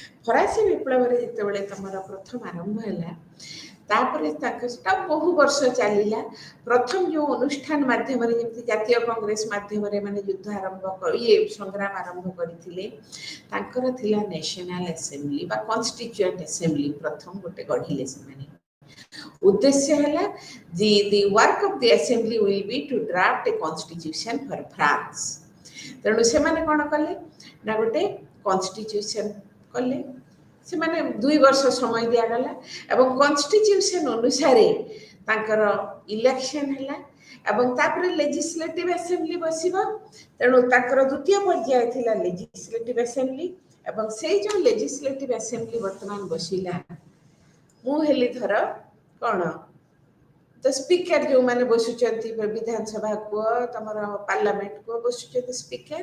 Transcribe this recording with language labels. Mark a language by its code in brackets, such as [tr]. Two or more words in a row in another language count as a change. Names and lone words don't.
[or] ଫରାସୀ ବିପ୍ଳବରେ ଯେତେବେଳେ ତମର ପ୍ରଥମ ଆରମ୍ଭ ହେଲା ତାପରେ ସେଟା ବହୁ ବର୍ଷ ଚାଲିଲା। ପ୍ରଥମ ଯେଉଁ ଅନୁଷ୍ଠାନ ମାଧ୍ୟମରେ ଯେମିତି ଜାତୀୟ କଂଗ୍ରେସ ମାଧ୍ୟମରେ ମାନେ ଯୁଦ୍ଧ ଆରମ୍ଭ ସଂଗ୍ରାମ ଆରମ୍ଭ କରିଥିଲେ ତାଙ୍କର ଥିଲା [en] National Assembly [or] ବା [en] Constituent Assembly [or] ପ୍ରଥମ ଗୋଟେ ଗଢ଼ିଲେ ସେମାନେ। ଉଦ୍ଦେଶ୍ୟ ହେଲା [en] the work of the assembly will be to draft a constitution for France। [or] ତେଣୁ ସେମାନେ କ'ଣ କଲେ ନା ଗୋଟେ କନଷ୍ଟିଚ୍ୟୁସନ କଲେ। ସେମାନେ 2 ବର୍ଷ ସମୟ ଦିଆଗଲା ଏବଂ କନଷ୍ଟିଚ୍ୟୁସନ ଅନୁସାରେ ତାଙ୍କର ଇଲେକ୍ସନ ହେଲା ଏବଂ ତାପରେ [en] Legislative Assembly [or] ବସିବ। ତେଣୁ ତାଙ୍କର ଦ୍ୱିତୀୟ ପର୍ଯ୍ୟାୟ ଥିଲା [en] Legislative Assembly [or] ଏବଂ ସେଇ ଯେଉଁ [en] Legislative Assembly [or] ବର୍ତ୍ତମାନ ବସିଲା ମୁଁ ହେଲି ଧର କ'ଣ ତ ସ୍ପିକର ଯେଉଁମାନେ ବସୁଛନ୍ତି ବିଧାନସଭା କୁହ ତମର ପାର୍ଲାମେଣ୍ଟ କୁହ ବସୁଛନ୍ତି ସ୍ପିକର।